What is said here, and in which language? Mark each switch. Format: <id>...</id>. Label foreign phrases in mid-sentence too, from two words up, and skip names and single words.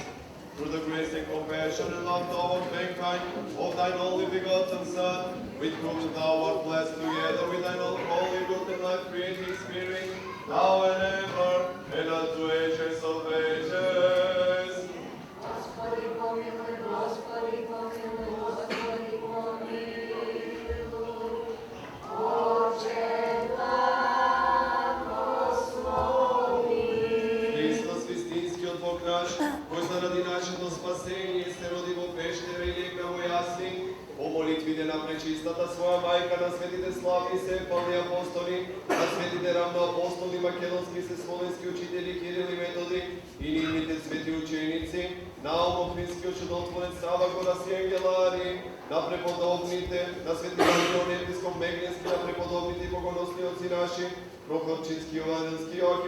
<en>Through the grace and compassion and love toward mankind of thine only begotten Son, with whom thou art blessed together with thine own holy, good and life-creating Spirit, now and ever, and unto ages of ages.</en> <cu>Господи, помилуй, Господи, помилуй, Господи, помилуй.</cu> <mk>Отче, Бог наш, кој заради нашето спасение се роди во пештера и легна во јасли, по молитвите на пречистата своја мајка, на светите славни сепални апостоли, на светите рамноапостоли, македонски се словенски учители Кирил и Методи и нивните свети ученици, на Охридскиот чудотворец Сава Гораси Ангелари, на преподобните, на свети Антион епископ Мегненски, на преподобните и богоносни отци наши, Прохорчински, Јованенски, Јоаким</mk>